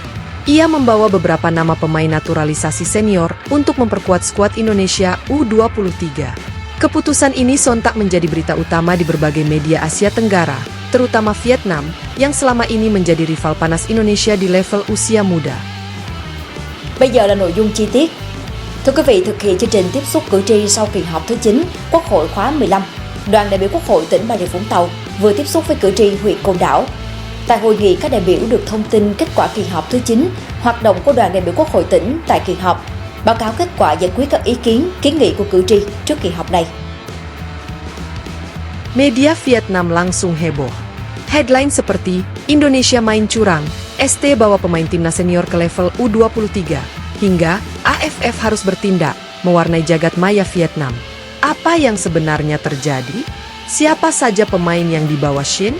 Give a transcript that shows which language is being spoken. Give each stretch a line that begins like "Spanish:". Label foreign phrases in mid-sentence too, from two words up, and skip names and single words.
Indonesian: Ia membawa beberapa nama pemain naturalisasi senior untuk memperkuat skuad Indonesia U23. Keputusan ini sontak menjadi berita utama di berbagai media Asia Tenggara, terutama Vietnam, yang selama ini menjadi rival panas Indonesia di level usia muda.
Vietnamese: Bây giờ là nội dung chi tiết. Thưa quý vị, thực hiện chương trình tiếp xúc cử tri sau kỳ họp thứ 9 Quốc hội khóa 15, đoàn đại biểu Quốc hội tỉnh Bà Rịa Vũng Tàu vừa tiếp xúc với cử tri huyện Côn Đảo. Tại hội nghị, các đại biểu được thông tin kết quả kỳ họp thứ 9, hoạt động của đoàn đại biểu Quốc hội tỉnh tại kỳ họp, báo cáo kết quả giải quyết các ý kiến, kiến nghị của cử tri trước kỳ họp này.
Indonesian: Media Vietnam langsung heboh. Headline seperti, Indonesia main curang, ST bawa pemain timnas senior ke level U23, hingga AFF harus bertindak, mewarnai jagat maya Vietnam. Apa yang sebenarnya terjadi? Siapa saja pemain yang dibawa Shin?